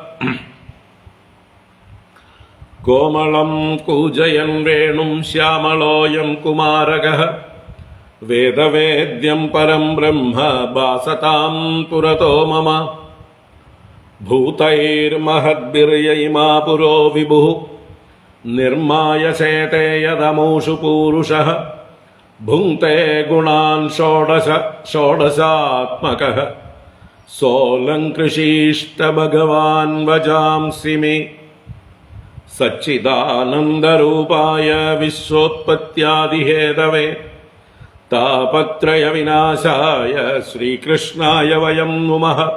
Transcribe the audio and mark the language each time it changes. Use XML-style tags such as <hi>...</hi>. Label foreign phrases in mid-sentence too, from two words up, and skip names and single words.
<sa>കോമളം കൂജയൻ വേണും ശ്യാമളോയം കുമാരകഃ വേദവേദ്യം പരം ബ്രഹ്മ ഭാസതാം പുരതോ മമ. ഭൂതൈർമഹദ്ഭിർയൈമാ പുരോ വിഭുഃ നിർമായ ചേതേ യദമൂഷു പൂരുഷഃ. ഭുങ്ക്തേ ഗുണാൻ ഷോഡശാത്മകഃ सोऽलङ्कृशीष्ट भगवान् वजांसि मे सच्चिदानन्दरूपाय विश्वोत्पत्त्यादिहेतवे तापत्रयविनाशाय श्रीकृष्णाय वयं नुमः।</sa>